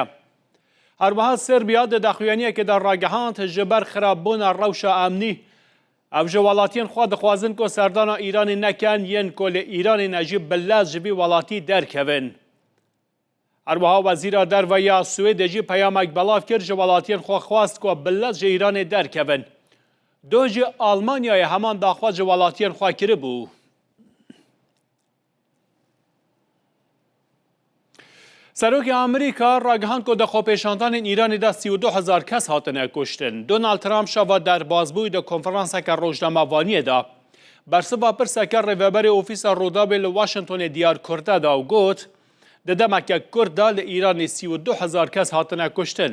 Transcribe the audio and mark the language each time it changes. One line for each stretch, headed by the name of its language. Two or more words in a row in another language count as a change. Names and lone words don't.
Kurdish: Her wiha Serbiya di daxuyaniyekê de ragihand ji ber xirabbûna rewşa emnî ev ji welatiyên xwe dixwazin ku serdana Îranê nekin yên ku li Îranê ne jî bi lez ji vî welatî derkevin. Her wiha Wezîra Derve ya Swêdê jî peyamek belav kir ji welatiyên xwe xwast ku bi lez ji Îranê derkevin. Do jî Almanyayê heman daxwaz ji welatiyên xwe kiribû. سەرۆکی ئەمریکا ڕاگەهاند کۆ دەخۆپێشاندانên ئیرانی دا 32,000 کەس هاتنە کوشتن. دۆنالد ترامپ شەوا دەربازبووی دە کۆنفرانسێکە ڕۆژنامەوانیەدا بەرسبا پرسێکە ڕێڤەبەری ئۆفیسە ڕووداوێ لە واشنگتۆنê دیار کوردەدا و گوت دەدەمێکە کووردا لە ئیرانی 32,000 کەس هاتنە کوشتن.